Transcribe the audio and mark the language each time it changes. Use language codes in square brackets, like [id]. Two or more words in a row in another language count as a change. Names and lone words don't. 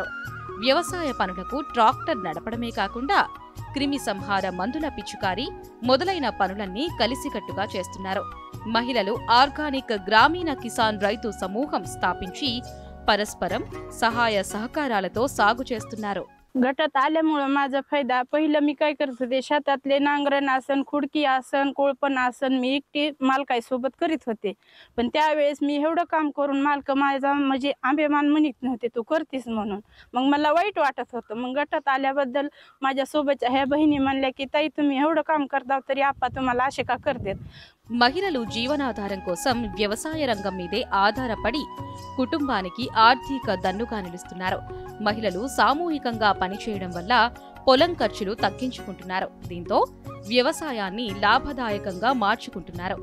[te] వ్యవసాయ పనులకు ట్రాక్టర్ నడపడమే కాకుండా క్రిమి సంహార మందుల పిచికారీ మొదలైన పనులన్నీ కలిసికట్టుగా చేస్తున్నారు. మహిళలు ఆర్గానిక్ గ్రామీణ కిసాన్ రైతు సమూహం స్థాపించి పరస్పరం సహాయ సహకారాలతో సాగు చేస్తున్నారు. [mr] गटात आल्यामुळे माझा फायदा, पहिलं मी काय करत होते, शेतातले नांगरण आसन, खुडकी आसन, कोळपण आसन मी एकटी मालकासोबत करीत होते. पण त्यावेळेस मी एवढं काम करून मालक माझा म्हणजे अभिमान म्हणत नव्हते तू करतीस म्हणून. मग मला वाईट वाटत होतं. मग गटात आल्याबद्दल माझ्यासोबतच्या ह्या बहिणी म्हणल्या की ताई तुम्ही एवढं काम करता तरी आप्पा तुम्हाला असे का करतात. [te] మహిళలు జీవనాధారం కోసం వ్యవసాయ రంగం మీదే ఆధారపడి కుటుంబానికి ఆర్థిక దన్నుగా నిలుస్తున్నారు. మహిళలు సామూహికంగా పనిచేయడం వల్ల పొలం ఖర్చులు తగ్గించుకుంటున్నారు. దీంతో వ్యవసాయాన్ని లాభదాయకంగా మార్చుకుంటున్నారు.